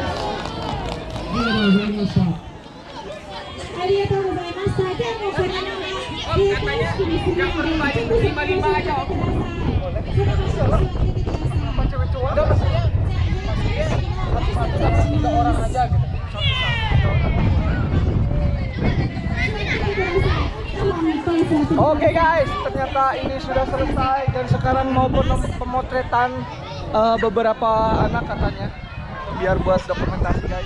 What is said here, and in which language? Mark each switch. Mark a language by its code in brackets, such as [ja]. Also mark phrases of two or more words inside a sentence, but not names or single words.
[ja] ありがとうございました。ありがとうございました。じゃあもうこれの閉会式にするので、ちょっと席を座ってください。その場所に座ってください。 [id] Oke guys, ternyata ini sudah selesai dan sekarang mau pemotretan beberapa anak katanya, biar buat dokumentasi guys.